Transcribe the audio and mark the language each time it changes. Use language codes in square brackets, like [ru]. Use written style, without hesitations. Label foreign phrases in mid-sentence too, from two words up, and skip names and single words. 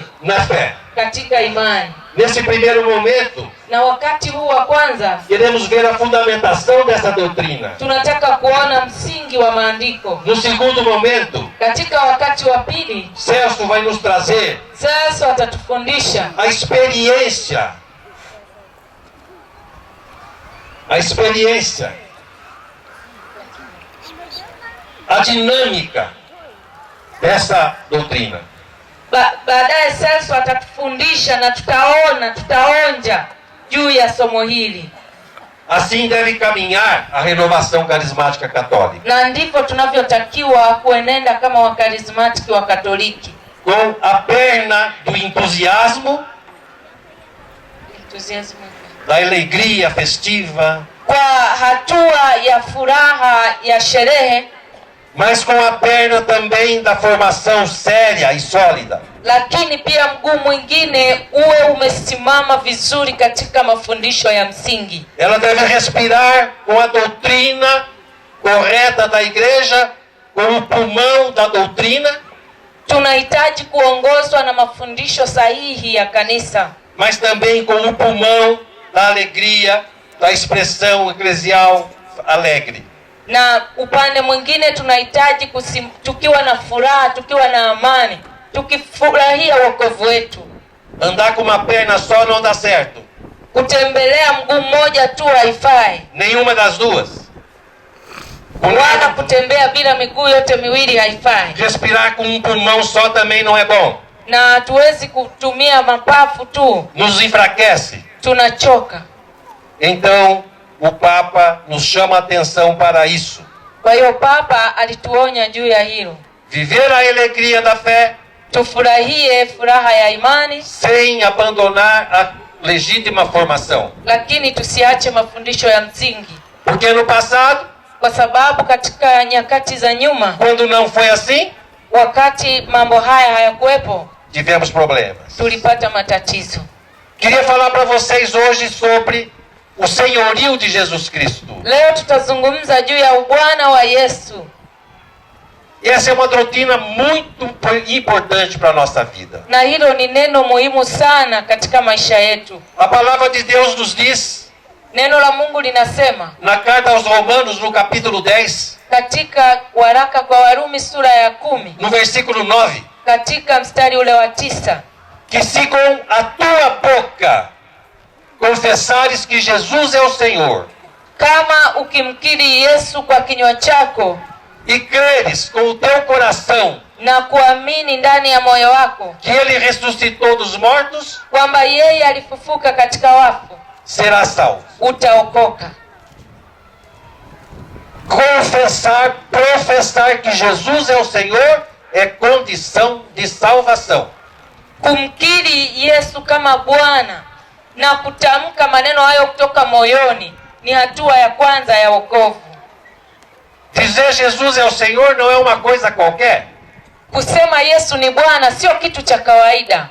[pt] na fé. [sw] katika imani. [pt] Nesse primeiro momento, [sw] Na wakati huu wa kwanza [pt] queremos ver a fundamentação dessa doutrina. [sw] tunataka kuona msingi wa maandiko. [pt] No segundo momento, [sw] Katika wakati wa pili, [pt] Celso vai nos trazer [sw] sasa atatufundisha [pt] a experiência a dinâmica dessa doutrina. [sw] Baadaye sasa atatufundisha na tutaonja juu ya somo hili, [pt] Assim deve caminhar a renovação carismática católica, [sw] na ndivyo tunavyotakiwa kuenenda kama wakarismatiki wa Katoliki, [pt] com a perna do entusiasmo, da alegria festiva, [sw] kwa hatua ya furaha ya sherehe, [pt] mas com a perna também da formação séria e sólida. [sw] lakini pia mguu mwingine uwe umesimama vizuri katika mafundisho ya msingi. [pt] Ela deve respirar com a doutrina correta da igreja, com o pulmão da doutrina, [sw] Tunahitaji kuongozwa na mafundisho sahihi ya kanisa, [pt] mas também com o pulmão da alegria, da expressão eclesial alegre. [sw] na upande mwingine tunahitaji tukiwa na furaha, tukiwa na amani, tukifurahia wokovu wetu. [pt] Andar com uma perna só não dá certo. [sw] Kutembelea mguu mmoja tu haifai, [pt] Nenhuma das duas. [sw] wala kutembea bila miguu yote miwili haifai, [pt] Respirar com um pulmão só também não é bom. [sw] na hatuwezi kutumia mapafu tu, [pt] Nos enfraquece. [sw] tunachoka. [pt] Então, o Papa nos chama a atenção para isso. [sw] Kwa hiyo Papa alituonya juu ya hilo, [pt] Viver a alegria da fé [sw] tufurahie furaha ya imani, [pt] sem abandonar a legítima formação. [sw] lakini tusiache mafundisho ya msingi, [pt] Porque no passado, [sw] kwa sababu katika nyakati za nyuma, [pt] quando não foi assim, [sw] wakati mambo haya hayakuwepo, [pt] tivemos problemas. [sw] tulipata matatizo. [pt] Queria falar para vocês hoje sobre o senhorio de Jesus Cristo. [sw] Leo tutazungumza juu ya ubwana wa Yesu. [pt] Essa é uma doutrina muito importante para a nossa vida. [sw] Na hilo ni neno muhimu sana katika maisha yetu. [pt] A palavra de Deus nos diz, [sw] Neno la Mungu linasema [pt] na carta aos Romanos, no capítulo 10, [sw] katika waraka kwa Warumi sura ya 10, [pt] no versículo 9, [sw] katika mstari ule wa 9, [pt] que se com a tua boca confessares que Jesus é o Senhor, [sw] kama ukimkiri Yesu kwa kinywa chako [pt] e creres com o teu coração [sw] na kuamini ndani ya moyo wako [pt] que Ele ressuscitou dos mortos, [sw] kwamba yeye alifufuka katika wafu, [pt] serás salvo. [sw] utaokoka. [pt] Confessar, professar que Jesus é o Senhor é condição de salvação. [sw] Kumkiri Yesu kama Bwana na kutamka maneno hayo kutoka moyoni ni hatua ya kwanza ya wokovu. [pt] Dizer Jesus é o Senhor não é uma coisa qualquer. [sw] Kusema Yesu ni Bwana sio kitu cha kawaida.